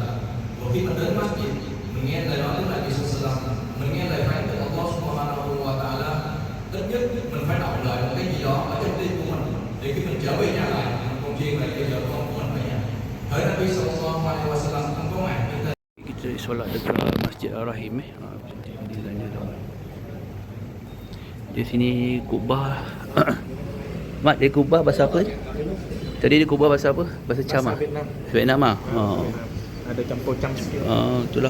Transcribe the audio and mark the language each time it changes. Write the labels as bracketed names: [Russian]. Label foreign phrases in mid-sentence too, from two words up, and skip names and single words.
[Vietnamese] Và khi mình đến masjid, mình nghe lời nói đến [Arabic] نبي صلى الله, [Vietnamese] mình nghe lời phán từ [Arabic] الله سبحانه وتعالى, [Vietnamese] ít nhất mình phải đọc lời một cái gì đó ở trong tim của mình để khi mình trở về nhà lại mình còn truyền lại cho vợ con của mình về nhà. Hỡi [Arabic] نبي صلى الله عليه وسلم [Vietnamese] không có màn như thế. [Malay] Kita solat dekat Masjid Ar-Rahim design dia tu. Di sini Kubah. Mat, dia Kubah bahasa apa? Tadi dia Kubah bahasa apa? Bahasa Cham ah. Vietnam. Vietnam ah. Oh. Ada campur Cham sikit. Itulah.